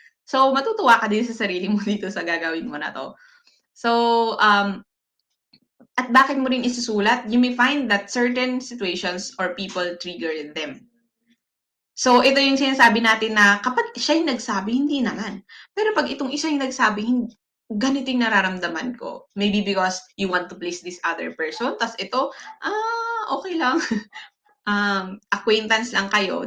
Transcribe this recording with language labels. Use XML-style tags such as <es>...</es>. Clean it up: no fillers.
<tl>So, matutuwa ka din sa sarili mo dito sa gagawin mo na 'to. So, at bakit mo rin isusulat?</tl> <en>You may find that certain situations or people trigger them.</en> <tl>So, ito yung sinasabi natin na kapag siya yung nagsabi, hindi naman. Pero 'pag itong isa yung nagsabi, ganito yung nararamdaman ko.</tl> <en>Maybe because you want to please this other person,</en> <tl>ta's ito, okay lang, acquaintance lang kayo.</tl>